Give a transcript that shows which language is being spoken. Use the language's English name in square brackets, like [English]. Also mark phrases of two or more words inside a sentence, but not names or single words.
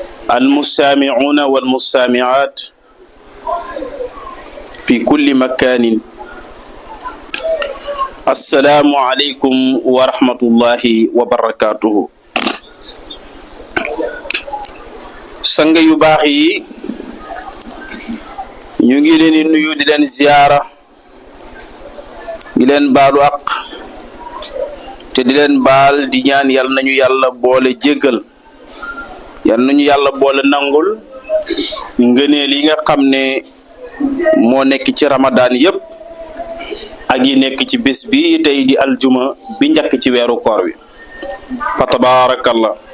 [Arabic] المستمعون والمستمعات في كل مكان السلام عليكم ورحمة الله وبركاته [Wolof] sang yu baax yi ñu ngi leen di nuyu di leen ziyaara di leen baalu ak te di leen baal di ñaan yal nañu yàlla boole jéggal yal nañu yàlla boole nangul ngëneel yi nga xam ne moo nekk ci Ramadan yépp ak yi nekk ci bés bi tey di aljuma bi njëkk ci weeru koor wi fa tabarakallah